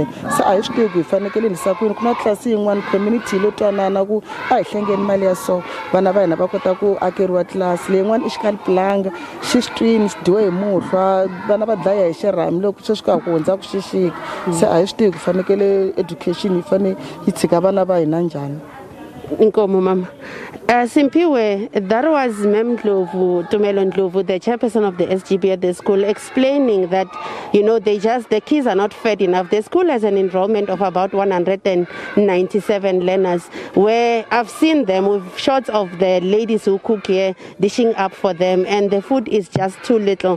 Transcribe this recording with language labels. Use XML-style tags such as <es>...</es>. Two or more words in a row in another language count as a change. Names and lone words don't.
<ts>Se a hi swi tivi ku hi fanekele endlisa kwini. Ku na tlilasi yin'wana community lo twanana ku a hi hlengeni mali ya so vana va hina va kota ku akeriwa tlilasi leyin'wana i xikalipulanga xi switwini xi dyiwe hi muhlwa, vana va dlaya hi xirhami loko sweswi ka ku hundza ku xixika. Se a hi swi tivi ku fanekele education yi fanele yi tshika vana va hina njhani. Inkomo mama.</ts> <en>Simpiwe, that was Tumelo Ndlovu, the chairperson of the SGB at the school, explaining that, the kids are not fed enough. The school has an enrollment of about 197 learners, where I've seen them with shots of the ladies who cook here, dishing up for them, and the food is just too little.</en>